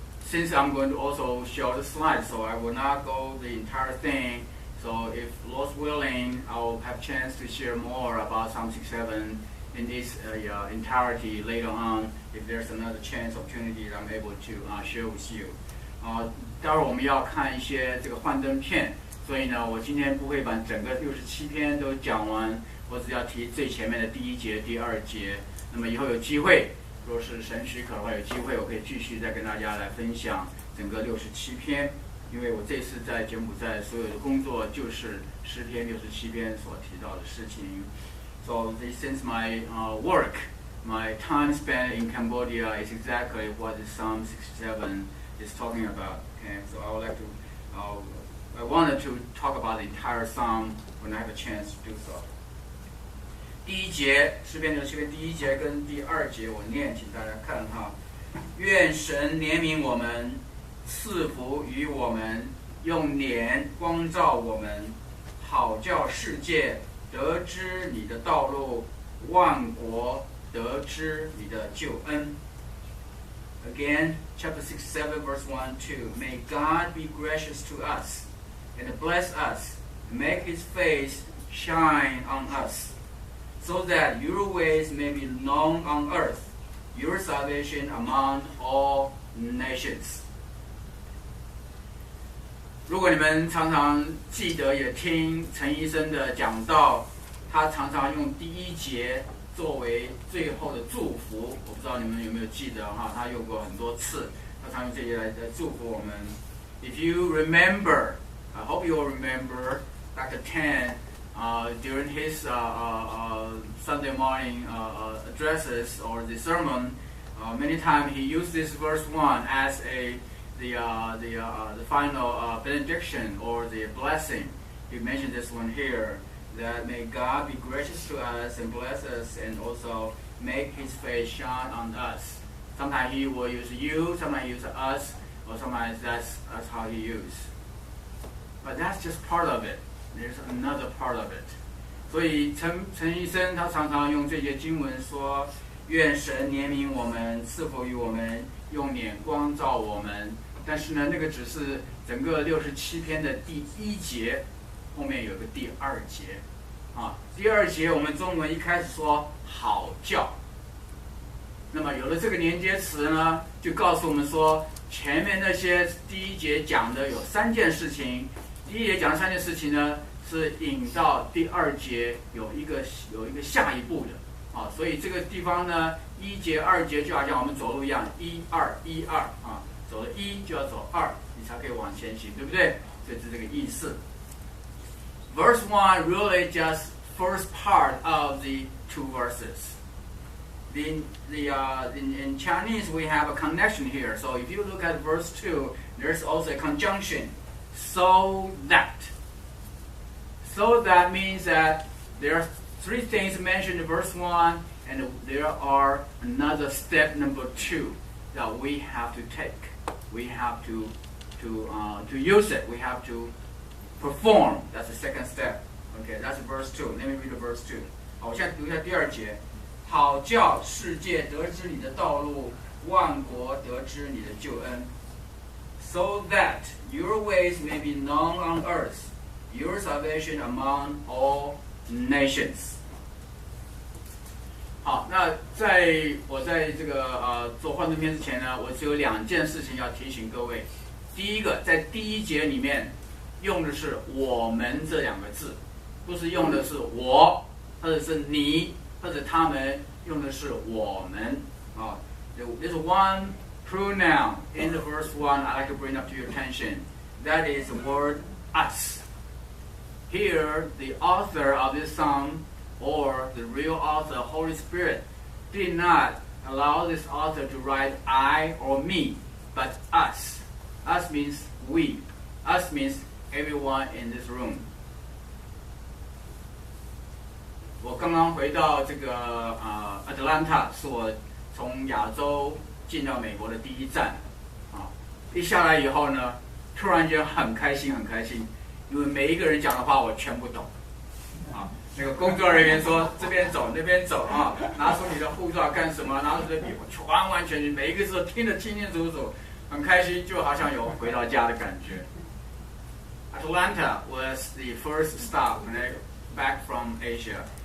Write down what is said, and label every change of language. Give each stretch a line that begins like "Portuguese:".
English: Since I'm going to also show the slides, so I will not go the entire thing. So if Lord's willing, I will have a chance to share more about Psalm 67 in its entirety later on. If there's another chance opportunity, I'm able to share with you.
Chinese: 待会儿我们要看一些这个幻灯片，所以呢，我今天不会把整个67篇都讲完，我只要提最前面的第1节、第2节。那么以后有机会。若是神许可的话，有机会我可以继续再跟大家来分享整个67篇，因为我这次在柬埔寨所有的工作就是诗篇67篇所提到的事情。
English: So since my work, my time spent in Cambodia is exactly what the Psalm 67 is talking about. Okay, so I would like to, I wanted to talk about the entire Psalm when I have a chance to do so.
Chinese: 第1节，诗篇67篇第1节跟第2节我念，请大家看愿神怜悯我们，赐福于我们，用脸光照我们，好叫世界得知你的道路，万国得知你的救恩。
English: Again, chapter 67, verse 1, 2. May God be gracious to us and bless us, make His face shine on us, so that your ways may be known on earth, your salvation among all nations.
Chinese: 如果你们常常记得也听陈医生的讲道，他常常用第1节作为最后的祝福。我不知道你们有没有记得他用过很多次，他常用这些来祝福我们。
English: If you remember, I hope you will remember Dr. Tan during his Sunday morning addresses or the sermon. Many times he used this verse 1 as the final benediction or the blessing. He mentioned this one here, that may God be gracious to us and bless us and also make His face shine on us. Sometimes He will use you, sometimes He uses us, or sometimes that's how He uses. But that's just part of it. There's another part of it.
Chinese: 所以陈医生他常常用这些经文说，愿神怜悯我们，赐福于我们，用脸光照我们。但是呢，那个只是整个67篇的第1节，后面有个第2节。第2节我们中文一开始说好叫。那么有了这个连接词呢，就告诉我们说，前面那些第1节讲的有3件事情，第1节讲的3件事情呢，是引到第2节有一个下一步的。所以这个地方呢，1节、2节就好像我们走路一样，1、2、1、2走了1就要走2，你才可以往前行，对不对？所以是这个意思。
English: Verse 1 really just first part of the 2 verses. In Chinese we have a connection here. So if you look at verse 2, there's also a conjunction. So that. So that means that there are 3 things mentioned in verse 1, and there are another step number 2 that we have to take. We have to use it. We have to perform. That's the second step. Okay, that's verse 2. Let me read the verse 2.
Chinese: 好，我现在读一下第2节。好叫世界得知你的道路，万国得知你的救恩。
English: So that your ways may be known on earth, your salvation among all nations.
Chinese: 好，那我在这个做幻灯片之前呢，我只有2件事情要提醒各位。第一个，在第1节里面用的是我们这2个字，不是用的是我，或者是你，或者他们，用的是我们。
English: There's one pronoun in the verse 1 I'd like to bring up to your attention. That is the word us. Here, the author of this psalm, or the real author, Holy Spirit, did not allow this author to write I or me, but us. Us means we. Us means everyone in this room.
Chinese: 我刚刚回到这个Atlanta， 是我从亚洲进到美国的第1站。一下来以后呢，突然间很开心，因为每一个人讲的话我全部懂。那个工作人员说这边走那边走拿出你的护照干什么，拿出你的笔，我完全每一个字都听得清清楚楚，很开心，就好像有回到家的感觉。
English: Atlanta was the first stop back from Asia.